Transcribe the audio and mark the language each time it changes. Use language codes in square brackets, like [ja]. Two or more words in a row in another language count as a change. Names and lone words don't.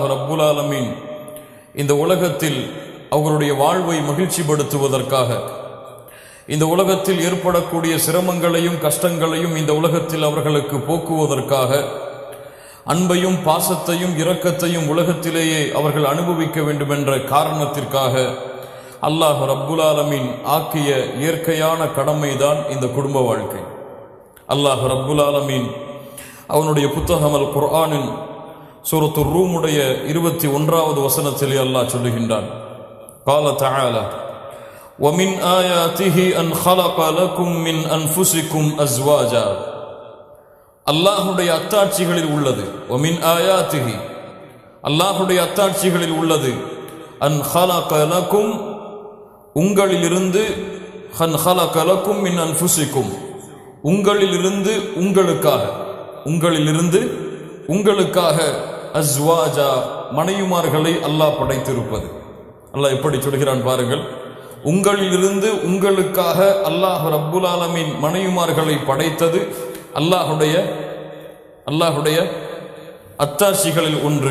[ar] رب العالمين [ta] இந்த உலகத்தில் அவர்களுடைய வாழ்வை மகிழ்ச்சிப்படுத்துவதற்காக, இந்த உலகத்தில் ஏற்படக்கூடிய சிரமங்களையும் கஷ்டங்களையும் இந்த உலகத்தில் அவர்களுக்கு போக்குவதற்காக, அன்பையும் பாசத்தையும் இரக்கத்தையும் உலகத்திலேயே அவர்கள் அனுபவிக்க வேண்டும் என்ற காரணத்திற்காக அல்லாஹ் [ar] رب العالمين [ta] ஆக்கிய இயற்கையான கடமைதான் இந்த குடும்ப வாழ்க்கை. அல்லாஹ் [ar] رب العالمين [ta] அவனுடைய புத்தகம் அல் குர்ஆனின் சூரத்து ரூமுடைய 21வது வசனத்திலே அல்லாஹ் சொல்லுகின்றான், [ar] قال تعالى ومن آياته أن خلق لكم من أنفسكم أزواجا. [ta] அல்லாஹ்வுடைய அத்தாட்சிகளில் உள்ளது, [ar] ومن آياته [ta] அல்லாஹ்வுடைய அத்தாட்சிகளில் உள்ளது, [ar] أن خلق لكم [ta] உங்களிலிருந்து, [ar] أن خلق لكم من أنفسكم [ta] உங்களிலிருந்து உங்களுக்காக, உங்களிலிருந்து உங்களுக்காக அஸ்வாஜா மனைவிமார்களை அல்லாஹ் படைத்திருப்பது. அல்லாஹ் எப்படி சொல்கிறான் பாருங்கள், உங்களிலிருந்து உங்களுக்காக அல்லாஹ் [ar] رب العالمين [ta] மனைவிமார்களை படைத்தது அல்லாஹுடைய அத்தாட்சிகளில் ஒன்று.